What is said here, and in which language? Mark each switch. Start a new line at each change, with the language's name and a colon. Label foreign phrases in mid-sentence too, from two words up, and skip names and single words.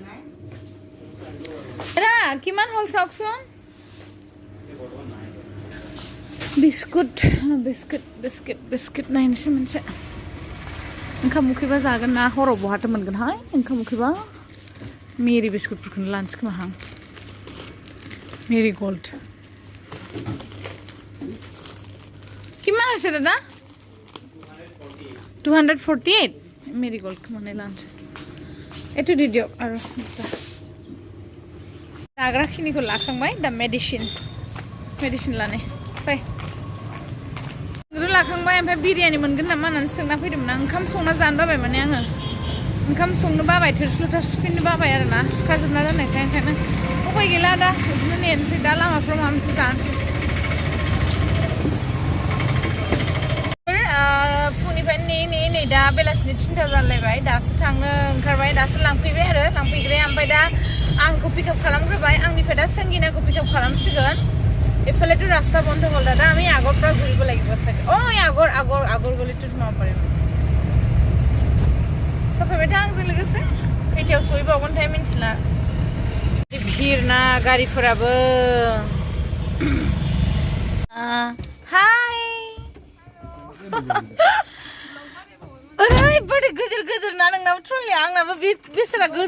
Bodo: रा किमान हल सावकसुन बिस्कुट नायनोसै मोनसे ओंखाम उखैबा जागोन ना हराव बहाथो मोनगोनहाय ओंखाम उखैबा मेरि बिस्कुटफोरखौनो लानोसै खोमा आं मेरि गल्ड किमान
Assamese: আছে দাদা
Bodo: 248 मेरी गोल्ड खोमाने लानोसै एटु दि दियो आरो जाग्राखिनिखौ लाखांबाय दा मेडिसिन लाने फै लाखांबाय ओमफ्राय बिरियानि मोनगोन नामा होननानै सोंना फैदोंमोन आं ओंखाम संना जानो बाबाय माने आङो ओंखाम संनो बाबाय थोरसि लथा सुफिननो बाबाय आरोना सुखाजोबना दोननायखाय ओंखायनो उपाय गैला दा बिदिनो नेनोसै दा लामाफ्राव माबा मोनसे जानोसै फुंनिफ्राय नै दा बेलासिनि 3टा जालायबाय दासो थांनो ओंखारबाय दासो लांफैबाय आरो लांफैग्राया ओमफ्राय दा आंखौ पिकआप खालामग्रोबाय आंनिफ्राय दा संगिनाखौ पिकआप खालामसिगोन
Assamese: এফালেতো রাস্তা বন্ধ হল দাদা আমি আগৰ পৰা ঘূৰিব লাগিব চাগে আগৰ গলিটোত সোমাব পাৰিম
Bodo: सफैबाय था आंजों लोगोसे खैथायाव सहैबावगोनथाय मिन्थिला भिर ना गारिफोराबो हाय ओरैबायदि गिदिर ना नोंनाबो ट्रलिया आंनाबो बेसेरा